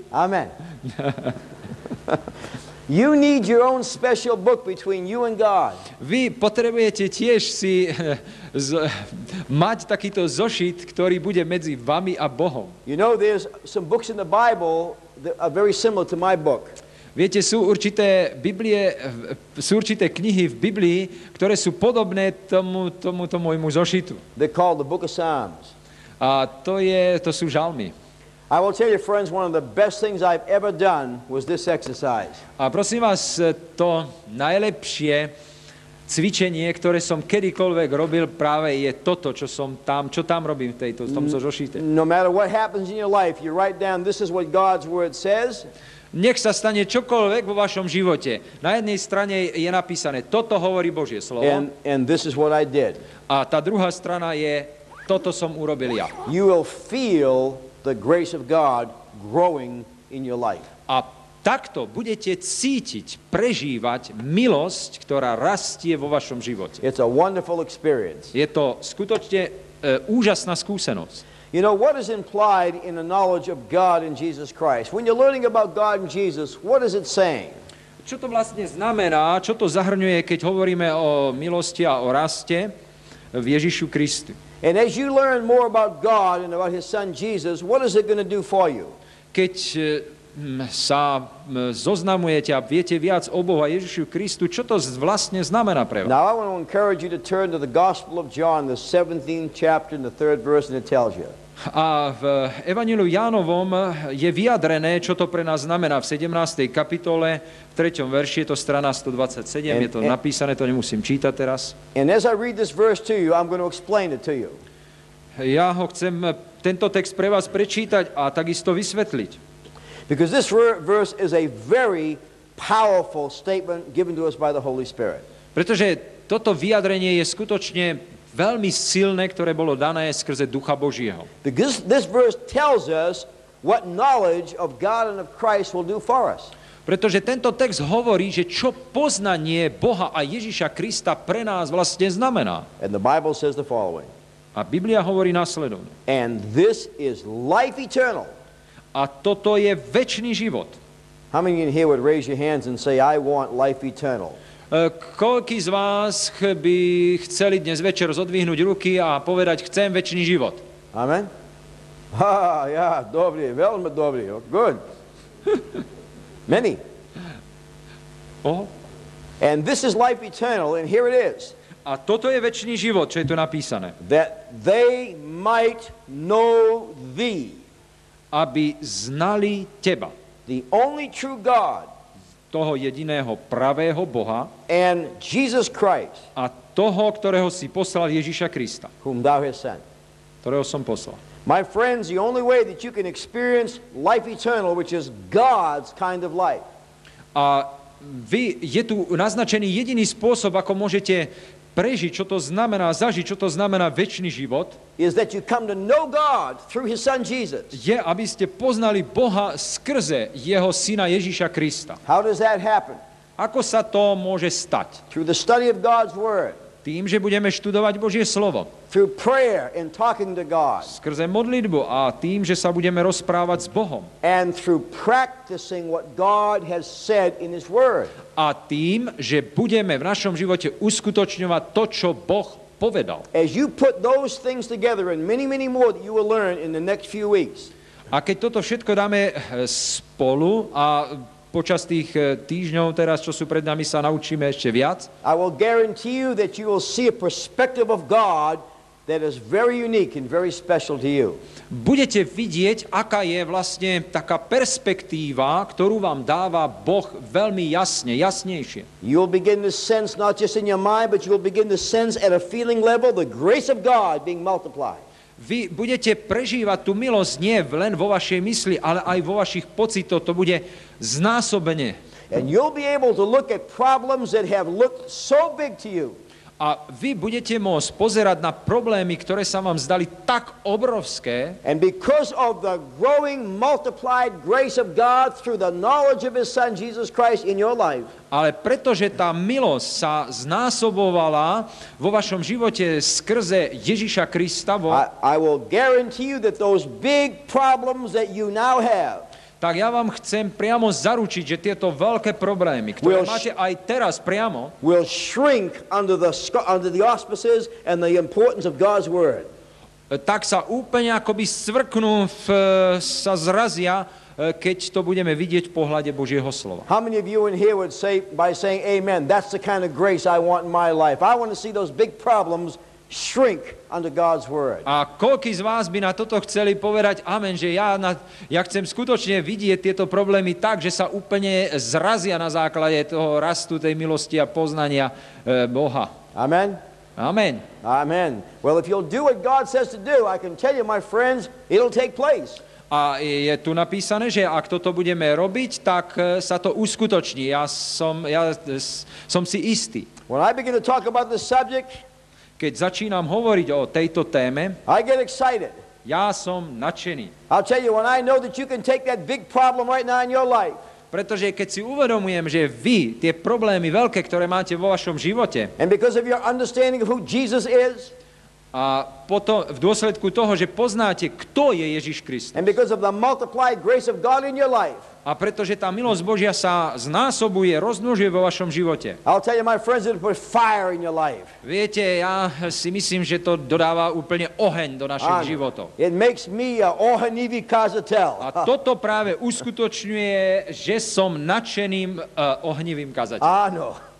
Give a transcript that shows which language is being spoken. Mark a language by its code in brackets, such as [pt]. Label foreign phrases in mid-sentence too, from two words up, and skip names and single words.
[en] Amen. You need your own special book between you and God. [sk] Vy potrebujete tiež si mať takýto zošit, ktorý bude medzi vami a Bohom. [en] You know, there's some books in the Bible that are very similar to my book. [sk] Viete, sú určité knihy v Biblii, ktoré sú podobné tomuto môjmu zošitu. [en] They're called the Book of Psalms. [sk] A to sú žalmy. [en] I will tell you, friends, one of the best things I've ever done was this exercise. [sk] A prosím vás, to najlepšie cvičenie, ktoré som kedykoľvek robil, práve je toto, čo tam robím v tomto zošite. [en] No matter what happens in your life, you write down, this is what God's word says. [sk] Nech sa stane čokoľvek vo vašom živote. Na jednej strane je napísané, toto hovorí Božie slovo. [en] And this is what I did. [sk] A tá druhá strana je, toto som urobil ja. [en] You will feel the grace of God growing in your life. [sk] A takto budete cítiť, prežívať milosť, ktorá rastie vo vašom živote. [en] It's a wonderful experience. [sk] Je to skutočne úžasná skúsenosť. [en] You know, what is implied in the knowledge of God and Jesus Christ? When you're learning about God and Jesus, what is it saying? [sk] Čo to vlastne znamená, čo to zahrňuje, keď hovoríme o milosti a o raste v Ježišu Kristu? [en] And as you learn more about God and about His Son Jesus, what is it going to do for you? [sk] Keď sa zoznamujete a viete viac o Bohu a Ježišu Kristu, čo to vlastne znamená pre vás? [en] Now I want to encourage you to turn to the Gospel of John, the 17th chapter and the 3rd verse, and it tells you. [sk] A v Evanjeliu Jánovom je vyjadrené, čo to pre nás znamená v 17. kapitole, v 3. verši, je to strana 127, je to napísané, to nemusím čítať teraz. [en] And as I read this verse to you, I'm going to explain it to you. [sk] Ja ho chcem, tento text pre vás prečítať a takisto vysvetliť. [en] Because this verse is a very powerful statement given to us by the Holy Spirit. [sk] Pretože toto vyjadrenie je skutočne veľmi silné, ktoré bolo dané skrze Ducha Božieho. [en] Because this verse tells us what knowledge of God and of Christ will do for us. [sk] Pretože tento text hovorí, že čo poznanie Boha a Ježiša Krista pre nás vlastne znamená. [en] And the Bible says the following. [sk] A Biblia hovorí nasledovne. [en] And this is life eternal. [sk] A toto je večný život. [en] How many in here would raise your hands and say, I want life eternal? [sk] Koľký z vás by chceli dnes večer zodvihnúť ruky a povedať, chcem večný život? Amen? Ja, dobrý, veľmi dobrý. [en] Good. Many. And this is life eternal, and here it is. [sk] A toto je večný život, čo je tu napísané. [en] That they might know thee. [sk] Aby znali teba. [en] The only true God. [sk] Toho jediného pravého Boha. [en] And Jesus Christ. [sk] A toho, ktorého si poslal Ježiša Krista. [en] Whom thou hast sent. [sk] Ktorého som poslal. [en] My friends, the only way that you can experience life eternal, which is God's kind of life. [sk] A je tu naznačený jediný spôsob, ako môžete prežiť, čo to znamená, zažiť, čo to znamená večný život, [en] is that you come to know God through His Son Jesus. [sk] je, aby ste poznali Boha skrze jeho syna Ježíša Krista. [en] How does that happen? [sk] Ako sa to môže stať? [en] Through the study of God's Word, [sk] Tým, že budeme študovať Božie slovo. [en] through prayer and talking to God, [sk] Skrze modlitbu a tým, že sa budeme rozprávať s Bohom. [en] and through practicing what God has said in His Word. [sk] A tým, že budeme v našom živote uskutočňovať to, čo Boh povedal. [en] As you put those things together and many, many more that you will learn in the next few weeks, [sk] A keď toto všetko dáme spolu a počas tých týždňov teraz, čo sú pred nami, sa naučíme ešte viac, [en] I will guarantee you that you will see a perspective of God that is very unique and very special to you. [sk] budete vidieť, aká je vlastne taká perspektíva, ktorú vám dáva Boh veľmi jasne, jasnejšie. [en] You'll begin to sense, not just in your mind, but you'll begin to sense at a feeling level the grace of God being multiplied. [sk] Vy budete prežívať tú milosť nie len vo vašej mysli, ale aj vo vašich pocitoch. To bude znásobene. [en] And you'll be able to look at problems that have looked so big to you. [sk] A vy budete môcť pozerať na problémy, ktoré sa vám zdali tak obrovské, [en] And because of the growing, multiplied grace of God through the knowledge of His Son, Jesus Christ, in your life, [sk] ale pretože tá milosť sa znásobovala vo vašom živote skrze Ježiša Krista, [en] I will guarantee you that those big problems that you now have [sk] tak ja vám chcem priamo zaručiť, že tieto veľké problémy, ktoré máte aj teraz priamo, [en] will shrink under the auspices and the importance of God's Word. [sk] tak sa úplne akoby svrknú, sa zrazia, keď to budeme vidieť v pohľade Božieho slova. [en] How many of you in here would say, by saying amen, that's the kind of grace I want in my life? I want to see those big problems shrink under God's Word. [sk] A koľký z vás by na toto chceli povedať amen, že ja chcem skutočne vidieť tieto problémy tak, že sa úplne zrazia na základe toho rastu tej milosti a poznania Boha. [en] Amen? Amen. Amen. Well, if you'll do what God says to do, I can tell you, my friends, it'll take place. [sk] A je tu napísané, že ak toto budeme robiť, tak sa to uskutoční. Ja som si istý. [en] When I begin to talk about this subject, [sk] Keď začínam hovoriť o tejto téme, [en] I get excited. [sk] ja som nadšený. [en] I'll tell you, when I know that you can take that big problem right now in your life, [sk] Pretože keď si uvedomujem, že vy tie problémy veľké, ktoré máte vo vašom živote, and because of your understanding of who Jesus is, a potom v dôsledku toho, že poznáte, kto je Ježiš Kristus, and because of the multiplied grace of God in your life, a pretože tá milosť Božia sa znásobuje, rozmnožuje vo vašom živote. [en] I'll tell you, my friends, it'll put fire in your life. [sk] Viete, ja si myslím, že to dodáva úplne oheň do našich životov. [en] It makes me [sk] ohanivi kazatel. A toto práve uskutočňuje, že som nadšeným ohnivým kazateľom.